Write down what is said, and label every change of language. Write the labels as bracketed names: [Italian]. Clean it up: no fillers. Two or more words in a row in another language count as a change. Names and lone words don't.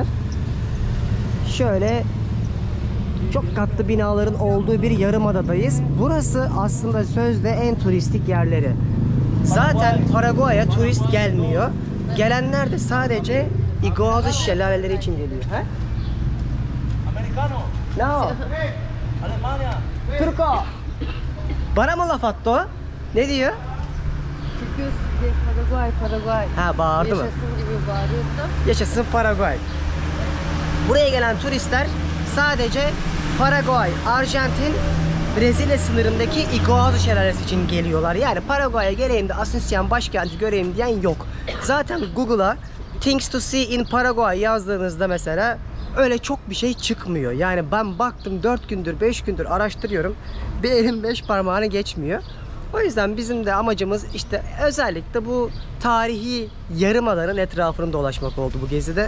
[Turkish] Şöyle çok katlı binaların olduğu bir yarımadadayız. Burası aslında sözde en turistik yerleri. Zaten Paraguay'a turist gelmiyor. Gelenler de sadece Iguazu şelaleleri için geliyor. He? [Spanish] Americano. No. Alemanya. Turco. [Turkish] Bana mı laf attı o? Ne diyor? Çünkü Paraguay, Paraguay. Ha, bağırdı mı? Yaşasın gibi bağırıyordu. Yaşasın Paraguay. Buraya gelen turistler sadece Paraguay, Arjantin, Brezilya sınırındaki Iguazu şelalesi için geliyorlar. Yani Paraguay'a geleyim de Asunción başkenti göreyim diyen yok. Zaten Google'a [English] Things to see in Paraguay [Turkish] yazdığınızda mesela öyle çok bir şey çıkmıyor. Yani ben baktım 4 gündür 5 gündür araştırıyorum. Bir elim 5 parmağını geçmiyor. O yüzden bizim de amacımız işte özellikle bu tarihi yarımadanın etrafını dolaşmak oldu bu gezide.